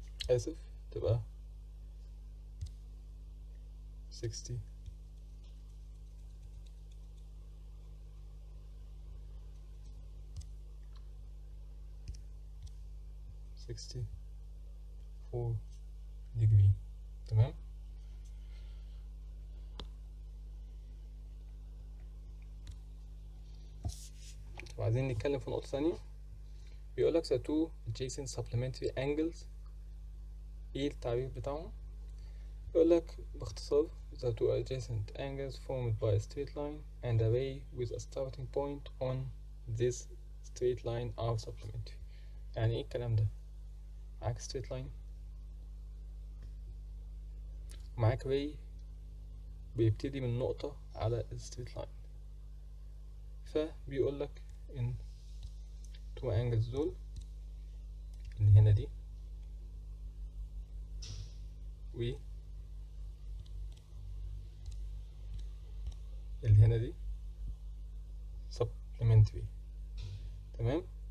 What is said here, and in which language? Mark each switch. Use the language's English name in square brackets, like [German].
[Arabic] اسف تبقى 64 degree. تمام. وعايزين نتكلم في نقطة ثانية. بيقولك [English] the two adjacent supplementary angles [Arabic] ايه التعريف بتاعهم؟ يقولك باختصار [English] the two adjacent angles formed by a straight line and a ray with a starting point on this straight line are supplementary. [Arabic] يعني ايه الكلام ده؟ معاك straight line معاك ray بيبتدي من نقطة على الستريت لاين. فبيقولك ان تو angles دول اللي هنا دي و اللي هنا دي supplementary. تمام.